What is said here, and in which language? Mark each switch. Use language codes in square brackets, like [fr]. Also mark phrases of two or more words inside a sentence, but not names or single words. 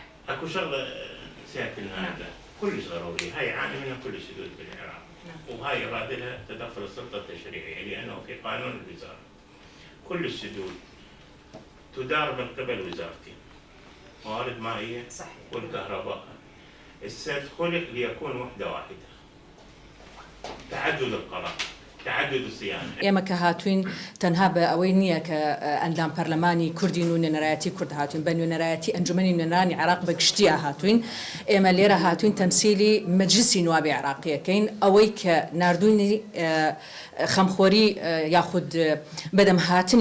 [ar] أكو شغلة سيأكلنا هذا كلش ضروري هاي يعاني منها كل السدود بالعراق وهاي يراد لها تدخل السلطة التشريعية لأنه في قانون الوزارة كل السدود تدار من قبل وزارتين موارد مائية والكهرباء. السد خلق ليكون وحدة واحدة تعدد القرار تعدد الصيانة. [ckb] ئێمە کە هاتوین تەنها بە ئەوەی نییە کە ئەندام پەرلەمانی کوردین و نوێنەرایەتی کورد هاتوین بە نوێنەرایەتی ئەنجومەنی نوێنەرانی عێراق بە گشتیە هاتوین. ئێمە لێرە هاتوین تەمسیلی مەجلیسی نوابی عێراقیەکەین ئەوەی کە ناردوونی خەمخۆری یاخود بەدەم هاتنی